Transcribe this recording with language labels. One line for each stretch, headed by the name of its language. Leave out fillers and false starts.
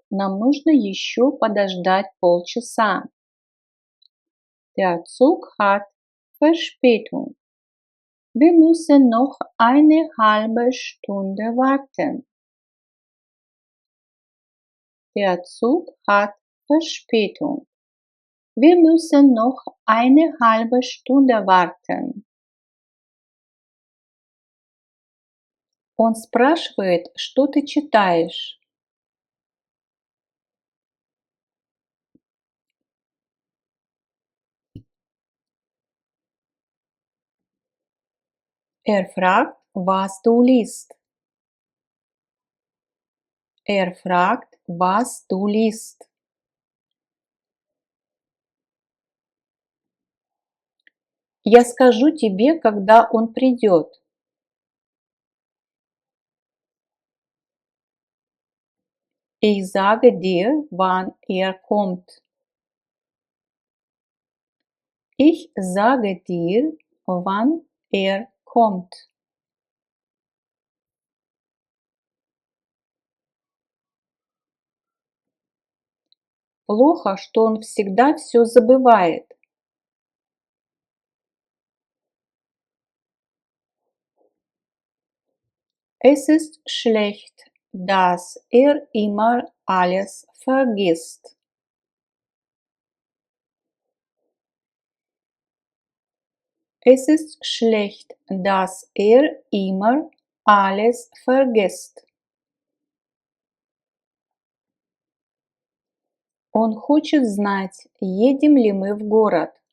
Russian: Нам нужно еще подождать полчаса.
German: Der Zug hat Verspätung. Wir müssen noch eine halbe Stunde warten. Der Zug hat Verspätung. Wir müssen noch eine halbe Stunde warten.
Russian: Он спрашивает, что ты читаешь.
German: Er fragt, was du liest. Er fragt, was du liest.
Russian: Я скажу тебе, когда он придет.
German: Ich sage dir, wann er kommt. Ich sage dir, wann er kommt.
Russian: Плохо, что он всегда все забывает.
German: Es ist schlecht, dass er immer alles vergisst. Es ist schlecht, dass er immer alles vergisst.
Russian: Он хочет знать, едем ли мы в город.